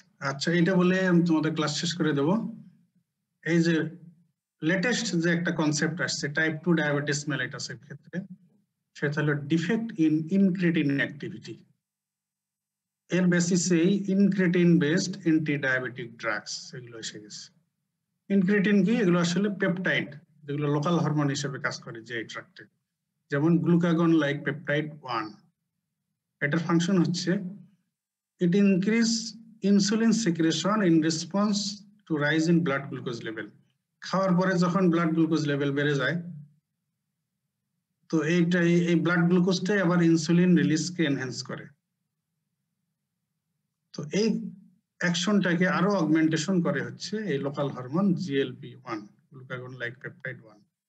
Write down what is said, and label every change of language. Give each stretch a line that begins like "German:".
Bangla: আচ্ছা এটা বলে তোমাদের ক্লাস শেষ করে দেব। এই যে লেটেস্ট যে একটা কনসেপ্ট আসছে টাইপ 2 ডায়াবেটিস মেলিটাসের ক্ষেত্রে, সেটা হলো ডিফেক্ট ইন ইনক্রিটিন অ্যাক্টিভিটি। এর বেসিসেই incretin based anti diabetic drugs এগুলো এসে গেছে। ইনক্রিটিন কি? এগুলো আসলে পেপটাইড, যেগুলো লোকাল হরমোন হিসেবে কাজ করে যে ট্রাক্টে, যেমন গ্লুকাগন লাইক পেপটাইড 1। এটার ফাংশন হচ্ছে
English: it increase insulin secretion in response to rise in blood glucose level।
Bangla: খাওয়ার পরে যখন ব্লাড গ্লুকোজ লেভেল বেড়ে যায়, তো এই ব্লাড গ্লুকোজটাই আবার ইনসুলিন রিলিজকে এনহ্যান্স করে। তো এই অ্যাকশনটাকে আরো অগমেন্টেশন করে হচ্ছে এই local hormone GLP-1, glucagon like peptide 1।